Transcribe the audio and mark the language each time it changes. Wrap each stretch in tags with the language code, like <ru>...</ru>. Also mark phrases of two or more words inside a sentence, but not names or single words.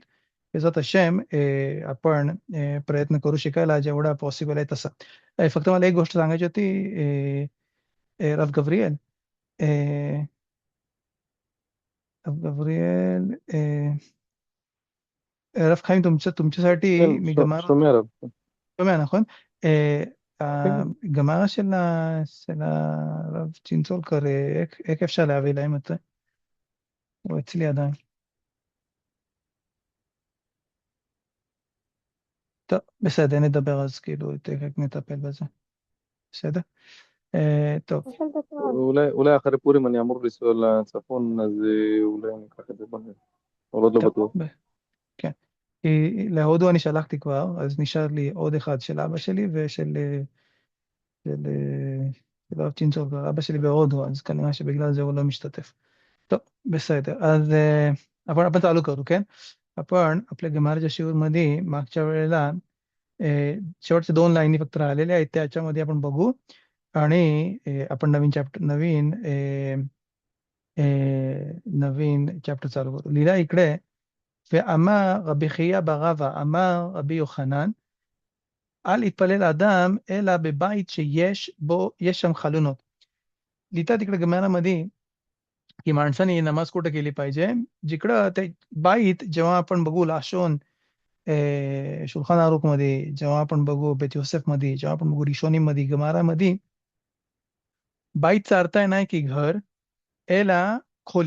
<mr>त्याचा तशेम आपण प्रयत्न करू शिकायला जेवढा पॉसिबल आहे तसं. फक्त मला एक गोष्ट सांगायची होती, रफ गव्रिएल, रफ गव्रिएल, रफ खाईम, तुमच्यासाठी</mr> <he>כן,</he> <mr>मी गमारा</mr> <he>שומע עליו. שומע, נכון? כן, כן. הגמרא של הרב צ'ינצולקר, איך אפשר להביא להם את זה? הוא אצלי עדיין. טוב, בסדר, נדבר אז, כאילו, תכף נטפל בזה. בסדר? טוב. אולי אחרי פורים אני אמור לנסוע לצפון, אז אולי אני אקח את זה בנגב. אבל עוד לא טוב, בטוח. כן. כי להודו אני שלחתי כבר, אז נשאר לי עוד אחד של אבא שלי ושל של, של הרב צ'ינצולקר. אבא שלי בהודו, אז כנראה שבגלל זה הוא לא משתתף. טוב, בסדר. אז</he> <mr>आपण चालू करू,</mr> <he>כן?</he> <mr>आपण आपल्या गमारच्या शिवरमध्ये मागच्या वेळेला शेवटच्या 2 लाईनी फक्त राहिलेल्या आहेत, त्याच्यामध्ये आपण बघू. आणि आपण नवीन चॅप्टर चालू करू. लिहिला इकडे,</mr> <he>ואמר רבי חייא בר רבא אמר רבי יוחנן, אל יתפלל אדם אלא בבית יש שם חלונות.</he> <mr>लिहितात तिकडे गमारामध्ये की माणसाने नमाज कुठं केली पाहिजे, जिकडं ते बाईत जेव्हा आपण बघू लाशोन शुल्खान आरुख मध्ये, जेव्हा आपण बघू बेत योसेफ मध्ये, जेव्हा आपण बघू रिशोनी मध्ये, गमारा मध्ये, बाईतचा अर्थ आहे नाही की घर, एला खोली.</mr>